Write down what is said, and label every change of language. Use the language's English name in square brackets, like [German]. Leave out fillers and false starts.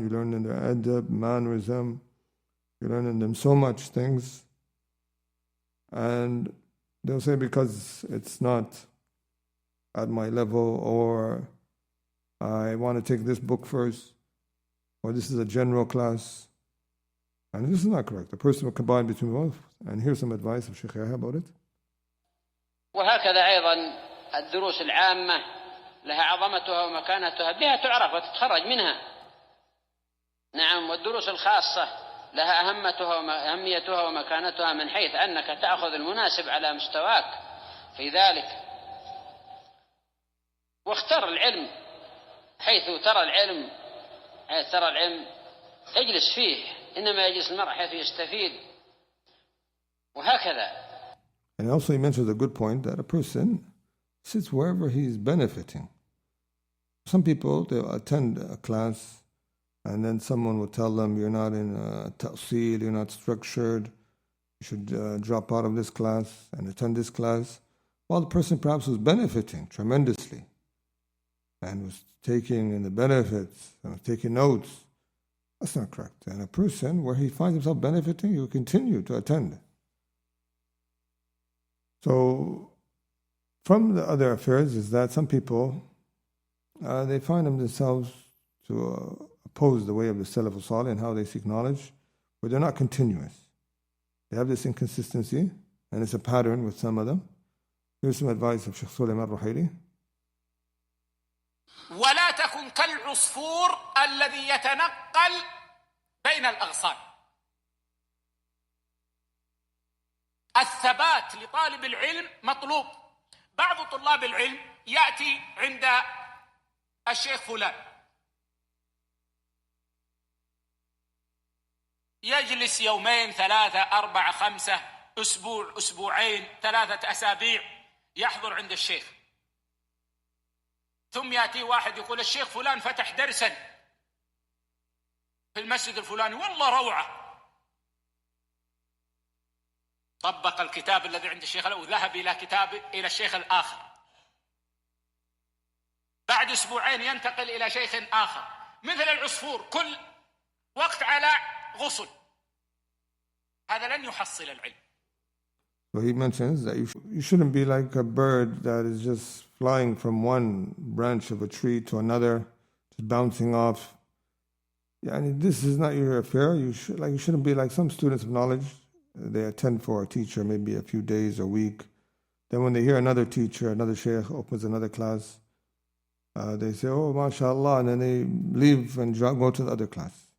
[English] You learn in their adab, mannerism, you learn in them so much things, and they'll say because it's not at my level, or I want to take this book first, or this is a general class. And this is not correct. The person will combine between both. And here's some advice of Sheikh Yahya about it. [Arabic] وهكذا أيضا الدروس العامة لها عظمتها ومكانتها، بها تعرف وتتخرج منها. نعم. والدروس الخاصة لها أهميتها ومكانتها من حيث أنك تأخذ المناسب على مستواك في ذلك، واختر العلم حيث ترى العلم اجلس فيه، إنما يجلس المرء حيث يستفيد، وهكذا. [English] And also he mentions a good point that a person sits wherever he's benefiting. Some people, they'll attend a class and then someone will tell them, you're not in ta'sil, you're not structured, you should drop out of this class and attend this class. While the person perhaps was benefiting tremendously and was taking in the benefits and was taking notes. That's not correct. And a person, where he finds himself benefiting, he will continue to attend. So, from the other affairs is that some people, they find themselves to oppose the way of the Salaf al-Saalih and how they seek knowledge, but they're not continuous. They have this inconsistency, and it's a pattern with some of them. Here's some advice of Sheikh Sulaiman Ruhaili. [Arabic] ولا تكن كالعصفور الذي يتنقل بين الأغصان. الثبات لطالب العلم مطلوب. بعض طلاب العلم يأتي عند الشيخ فلان يجلس يومين 3 4 5 أسبوع أسبوعين 3 أسابيع يحضر عند الشيخ، ثم يأتي واحد يقول الشيخ فلان فتح درسا في المسجد الفلاني والله روعة، طبق الكتاب الذي عند الشيخ الأول وذهب إلى الشيخ الآخر، بعد أسبوعين ينتقل إلى شيخ آخر، مثل العصفور كل وقت على غصن، هذا لن يحصل العلم. [English] So he mentions that you shouldn't be like a bird that is just flying from one branch of a tree to another, just bouncing off. This is not your affair. You shouldn't be like some students of knowledge. They attend for a teacher maybe a few days or week. Then when they hear another teacher, another sheikh opens another class, they say, oh, mashallah, and then they leave and go to the other class.